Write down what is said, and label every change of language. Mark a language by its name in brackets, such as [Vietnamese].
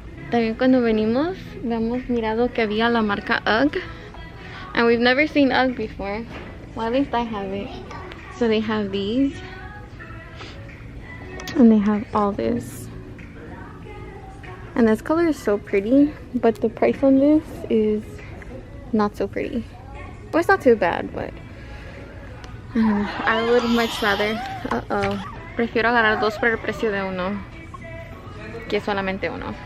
[Spanish] También cuando venimos, habíamos mirado que había la marca UGG. [English] And we've never seen UGG before. Well, at least I have it. So they have these. And they have all this. And this color is so pretty. But the price on this is not so pretty. Well, it's not too bad, but I would much rather. [Spanish] Prefiero agarrar dos por el precio de uno que solamente uno.